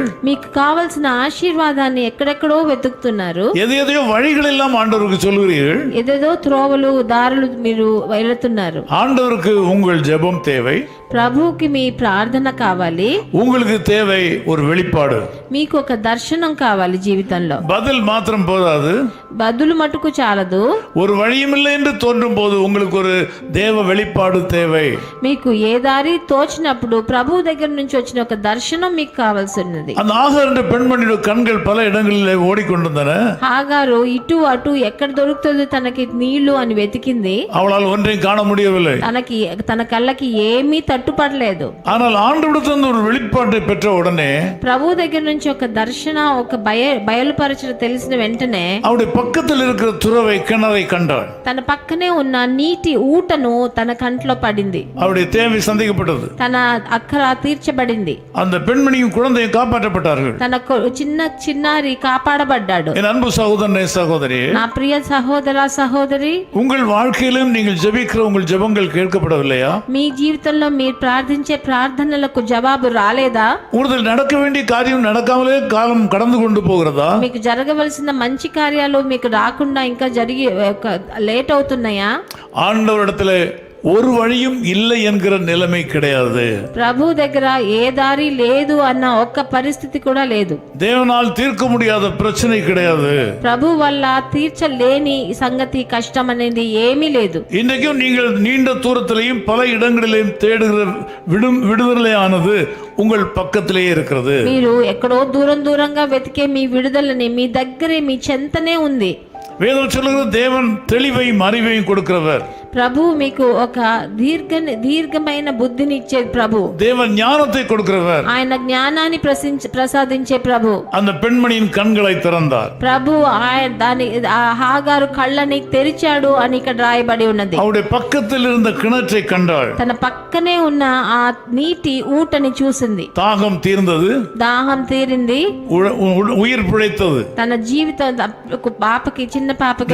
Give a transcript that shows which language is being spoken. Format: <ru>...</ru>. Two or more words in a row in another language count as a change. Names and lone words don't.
<te>మీకు కావాల్సిన ఆశీర్వాదాన్ని ఎక్కడెక్కడో వెతుకుతున్నారు.</te> <ta>எதையோ வழிகள் எல்லாம் ஆண்டவருக்கு சொல்லுகிறீர்கள்.</ta> <te>ఏదేదో త్రోవలు దారులు మీరు వెళుతున్నారు.</te> <ta>ஆண்டவருக்கு உங்கள் ஜெபம் தேவை.</ta> <te>ప్రభువుకి మీ ప్రార్థన కావాలి.</te> <ta>உங்களுக்கு தேவை ஒரு வெளிப்பாடு.</ta> <te>మీకు ఒక దర్శనం కావాలి జీవితంలో.</te> <ta>பதில் மாத்திரம் போதாது,</ta> <te>బదులు మటుకు చాలదు.</te> <ta>ஒரு வழியுமில்லை என்று தோன்றும் போது உங்களுக்கு ஒரு தேவ வெளிப்பாடு தேவை.</ta> <te>మీకు ఏ దారి తోచినప్పుడు ప్రభు దగ్గర నుంచి వచ్చిన ఒక దర్శనం మీకు కావాల్సి ఉన్నది.</te> <ta>அந்த ஆகார் என்ற பெண்மணியுடைய கண்கள் பல இடங்களிலே ஓடிக்கொண்டிருந்தன.</ta> <te>హాగారు ఇటు అటు ఎక్కడ దొరుకుతుంది తనకి నీళ్లు అని వెతికింది.</te> <ta>அவளால் ஒன்றையும் காண முடியவில்லை.</ta> <te>తన కళ్ళకి ఏమీ తట్టుపడలేదు.</te> <ta>ஆனால் ஆண்டவரிடத்திலிருந்து ஒரு வெளிப்பாட்டை பெற்ற உடனே,</ta> <te>ప్రభు దగ్గర నుంచి ఒక దర్శన ఒక బయలుపరచడం తెలిసిన వెంటనే</te> <ta>அவருடைய பக்கத்தில் இருக்கிற துறவை கிணறை கண்டாள்.</ta> <te>తన పక్కనే ఉన్న నీటి ఊటను తన కంట్లో పడింది.</te> <ta>அவருடைய தேவை சந்திக்கப்பட்டது.</ta> <te>తన అక్కర తీర్చబడింది.</te> <ta>அந்த பெண்மணியும் குழந்தையும் காப்பாற்றப்பட்டார்கள்.</ta> <te>తన చిన్నారి కాపాడబడ్డాడు.</te> <ta>என் அன்பு சகோதரனே சகோதரி,</ta> <te>నా ప్రియ సహోదర సహోదరి,</te> <ta>உங்கள் வாழ்க்கையிலும் நீங்கள் ஜெபிக்கிற உங்கள் ஜெபங்கள் கேட்கப்படவில்லையா?</ta> <te>మీ జీవితంలో మీరు ప్రార్థించే ప్రార్థనలకు జవాబు రాలేదా?</te> <ta>உங்களுக்கு நடக்க வேண்டிய காரியம் நடக்காமலே காலம் கடந்து கொண்டு போகிறதா?</ta> <te>మీకు జరగవలసిన మంచి కార్యాలు మీకు రాకుండా ఇంకా జరిగి లేట్ అవుతున్నాయా?</te> <ta>ஆண்டவரிடத்தில் ஒரு வழியும் இல்லை என்கிற நிலைமை கிடையாது.</ta> <te>ప్రభు దగ్గర ఏ దారి లేదు అన్న ఒక్క పరిస్థితి కూడా లేదు.</te> <ta>தேவனால் தீர்க்க முடியாத பிரச்சனை கிடையாது.</ta> <te>ప్రభు వల్ల తీర్చలేని సంగతి కష్టం అనేది ఏమీ లేదు.</te> <ta>இன்றைக்கும் நீங்கள் நீண்ட தூரத்திலேயும் பல இடங்களிலேயும் தேடுகிற விடுதலையானது உங்கள் பக்கத்திலேயே இருக்கிறது.</ta> <te>మీరు ఎక్కడో దూరంగా వెతికే మీ విడుదలని మీ దగ్గరే మీ చెంతనే ఉంది.</te> <ta>வேதம் சொல்லுகிற தேவன் தெளிவையும் அறிவையும் கொடுக்கிறவர்.</ta> <te>ప్రభు మీకు ఒక దీర్ఘమైన బుద్ధిని ఇచ్చే ప్రభు.</te> <ta>தேவன் ஞானத்தை கொடுக்கிறவர்.</ta> <te>ఆయన జ్ఞానాన్ని ప్రసాదించే ప్రభు.</te> <ta>அந்த பெண்மணியின் கண்களை திறந்தார்.</ta> <te>ప్రభు దాని హాగారు కళ్ళని తెరిచాడు అని ఇక్కడ రాయబడి ఉన్నది.</te> <ta>அவருடைய பக்கத்தில் இருந்த கிணற்றை கண்டாள்.</ta> <te>తన పక్కనే ఉన్న ఆ నీటి ఊటని చూసింది.</te> <ta>தாகம் தீர்ந்தது.</ta> <te>దాహం తీరింది.</te> <ta>உயிர் பிழைத்தது.</ta> <te>తన జీవితం పాపకి చిన్న పాపకి</te>